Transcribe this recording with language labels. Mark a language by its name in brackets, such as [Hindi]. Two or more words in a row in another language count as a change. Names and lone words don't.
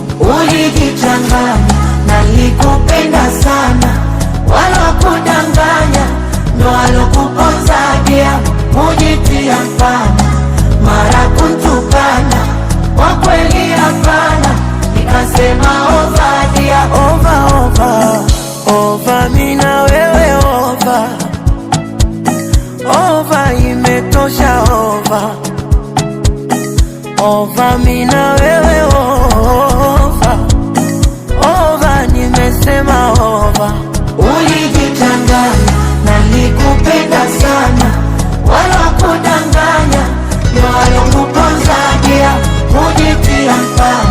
[Swahili] Ulijichanganya, nalikupenda sana, wala kudanganya, ndo alokuponza dia. Mujitia mfana, mara kuntukana, kwa kweli hapana, nikasema over dia. [English] Over, over, over, [Swahili] mi na wewe over. Over, imetosha over. Over, mi na wewe over. Over, nimesema over. Ulijichanganya, nalikupenda sana, wala kudanganya, ndo alokuponza dia. Mujitia mfana,